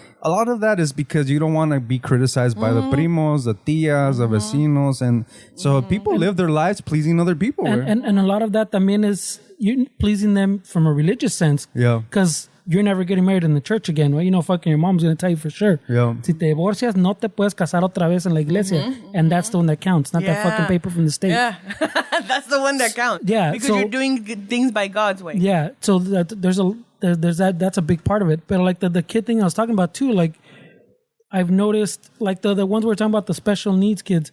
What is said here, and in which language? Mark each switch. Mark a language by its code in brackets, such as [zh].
[en] A lot of that is because you don't want to be criticized by the primos, the tias, the vecinos. And so people live their lives pleasing other people. And a lot of that también is you pleasing them from a religious sense. Yeah. Because you're never getting married in the church again, right? You know, fucking your mom's going to tell you for sure. Yeah. [es] Si te divorcias, no te puedes casar otra vez en la iglesia. [en] And that's the one that counts, not that fucking paper from the state. Yeah. That's the one that counts. Yeah. Because you're doing things by God's way. Yeah. So there's that's a big part of it. But like the kid thing I was talking about too, like I've noticed, like the ones we're talking about, the special needs kids.